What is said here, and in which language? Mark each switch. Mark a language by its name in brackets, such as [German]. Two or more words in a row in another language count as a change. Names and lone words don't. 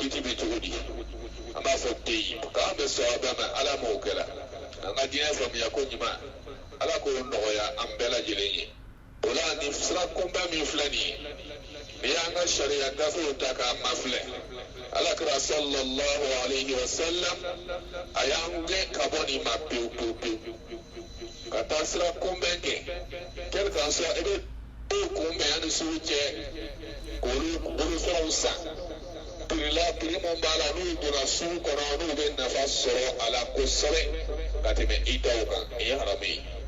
[Bambara] kiti bɛ cogo di an b'a fɔ te yen k'an bɛ sɔn a bɛɛ ma ala m'o kɛla an ka diinɛ faamuya ko ɲuman ala k'o nɔgɔya an bɛɛ lajɛlen ye o la nin sira kunbɛn min filɛ nin ye n'i y'an ka sariya gafew ta k'a mafilɛ alakira [Arabic] صلى الله عليه وسلم [Bambara] a y'an gɛn ka bɔ nin ma pewu pewu pewu ka taa sira kunbɛn kɛ [French] quel qu'en soit [Bambara] i bɛ kunbɛn ani sugu cɛ k'olu bolofɛnw san piri mun b'a la n'u donna sugu kɔnɔ n'u bɛ nafa sɔrɔ a la kosɛbɛ ka tɛmɛ i taw kan nin ye haramu ye